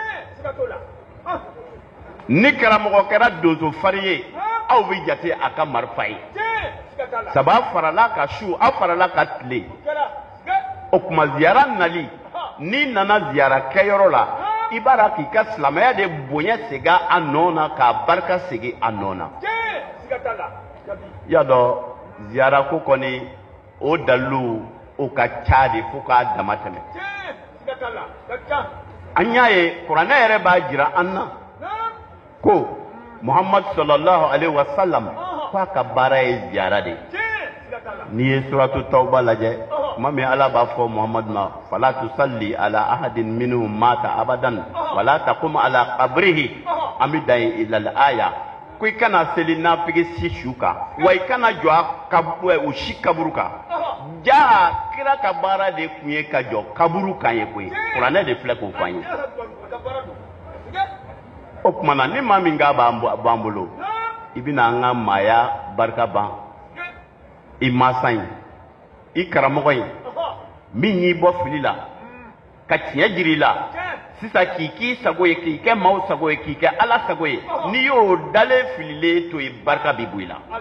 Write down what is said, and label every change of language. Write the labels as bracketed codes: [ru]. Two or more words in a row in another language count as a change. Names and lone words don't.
[bm] ni karamɔgɔ kɛra donso farin ye aw bɛ jate a ka marifa ye sabu a farala ka su a farala ka tile o tuma ziyara nali n'i nana ziyara kɛyɔrɔ la i b'a dɔn k'i ka silamɛya de bonya segin a nɔ na k'a barika segin a nɔ na y'a dɔn ziyara ko kɔni o dalilu o ka ca de fo k'a dama tɛmɛ an y'a ye kuranɛ yɛrɛ b'a jira an na ko Muhammad [ar] صلى الله عليه وسلم [bm] k'a ka baara ye ziyara de n'i ye suratu tawba lajɛ tuma min Ala b'a fɔ Muhammad ma [ar] فلا تصل على أحد منهم مات أبدا ولا تقم على قبره [bm] an bɛ dan ye [ar] إلى الآية [bm] ko i kana seli nafigi si su kan wa i kana jɔ u si kaburu kan ja kira ka baara de tun ye ka jɔ kaburu kan ye koyi kuranɛ de filɛ k'o fɔ an ye o tuma na ni maa min k'a b'an bolo i bɛna an ka maaya barika ban i masa in i karamɔgɔ in min y'i bɔ fili la ka tiɲɛ jiri la sisan k'i k'i sago ye k'i kɛ maaw sago ye k'i kɛ Ala sago ye n'i y'o dalen fililen to yen barika bɛ bɔ i la